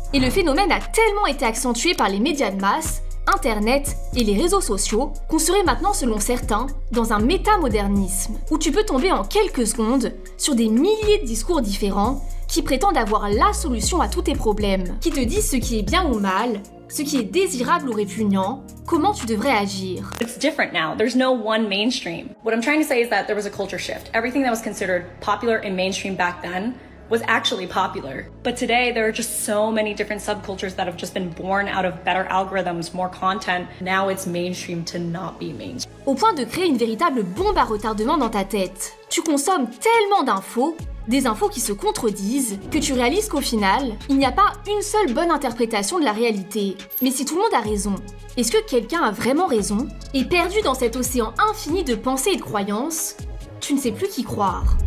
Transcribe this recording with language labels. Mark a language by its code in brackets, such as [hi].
[fr] Et le phénomène a tellement été accentué par les médias de masse, Internet et les réseaux sociaux qu'on serait maintenant, selon certains, dans un métamodernisme, où tu peux tomber en quelques secondes sur des milliers de discours différents, qui prétendent avoir la solution à tous tes problèmes, qui te disent ce qui est bien ou mal, ce qui est désirable ou répugnant, comment tu devrais agir. [en] It's different now. There's no one mainstream. What I'm trying to say is that there was a culture shift. Everything that was considered popular and mainstream back then was actually popular. But today, there are just so many different subcultures that have just been born out of better algorithms, more content. Now it's mainstream to not be mainstream. [fr] Au point de créer une véritable bombe à retardement dans ta tête. Tu consommes tellement d'infos, des infos qui se contredisent, que tu réalises qu'au final, il n'y a pas une seule bonne interprétation de la réalité. Mais si tout le monde a raison, est-ce que quelqu'un a vraiment raison? Et perdu dans cet océan infini de pensées et de croyances, tu ne sais plus qui croire.